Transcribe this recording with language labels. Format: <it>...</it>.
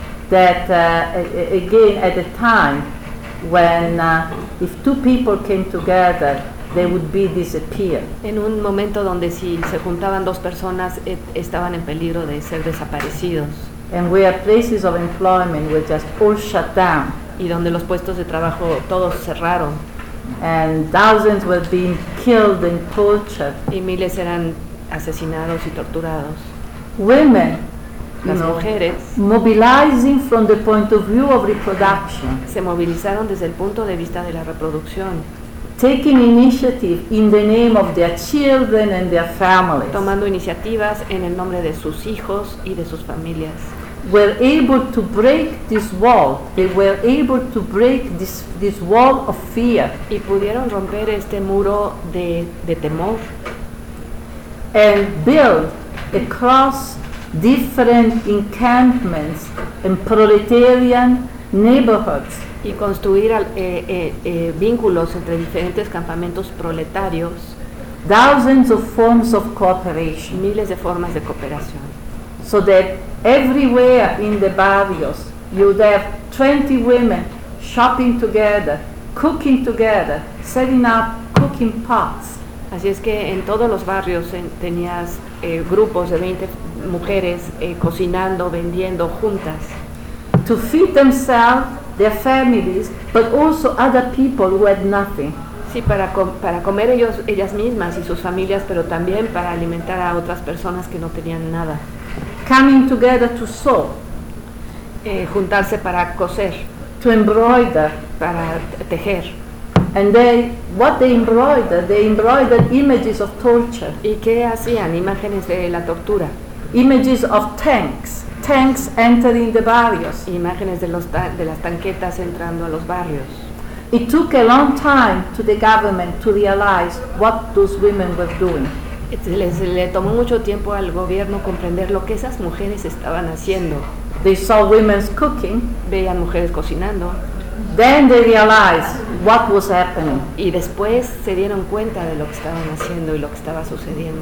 <en>That again at a time when if two people came together, they would be disappeared.</en> <es>En un momento donde si se juntaban dos personas estaban en peligro de ser desaparecidos.</es> <en>And where places of employment were just all shut down.</en> <es>Y donde los puestos de trabajo todos cerraron.</es> <en>And thousands were being killed and tortured.</en> <es>Y miles eran asesinados y torturados.</es> <en>Women,</en> <es>las mujeres,</es> <en>mobilizing from the point of view of reproduction.</en> <es>Se movilizaron desde el punto de vista de la reproducción.</es> <en>Taking initiative in the name of their children and their families.</en> <es>Tomando iniciativas en el nombre de sus hijos y de sus familias.</es> <en>Were able to break this wall. They were able to break this wall of fear.</en> <es>Y pudieron romper este muro de temor.</es> <en>And build across different encampments and proletarian neighborhoods.</en> <es>Y construir vínculos entre diferentes campamentos proletarios.</es> <en>Thousands of forms of cooperation.</en> <es>Miles de formas de cooperación.</es> <en>So that everywhere in the barrios you would have 20 women shopping together, cooking together, setting up cooking pots.</en> <es>Así es que en todos los barrios tenías grupos de 20 mujeres cocinando, vendiendo juntas.</es> <en>To feed themselves, their families, but also other people who had nothing.</en> <es>Sí, para comer ellas mismas y sus familias, pero también para alimentar a otras personas que no tenían nada.</es> <en>Coming together to sew.</en> <es>Juntarse para coser.</es> <en>To embroider.</en> <es>Para tejer.</es> <en>And they, what they embroidered images of torture.</en> <es>¿Y qué hacían? Imágenes de la tortura.</es> <en>Images of tanks entering the barrios.</en> <es>Imágenes de los de las tanquetas entrando a los barrios.</es> <en>It took a long time to the government to realize what those women were doing.</en> <es>Le tomó mucho tiempo al gobierno comprender lo que esas mujeres estaban haciendo.</es> <en>They saw women cooking.</en> <es>Veían mujeres cocinando.</es> <en>Then they realized what was happening.</en> <es>Y después se dieron cuenta de lo que estaban haciendo y lo que estaba sucediendo.</es>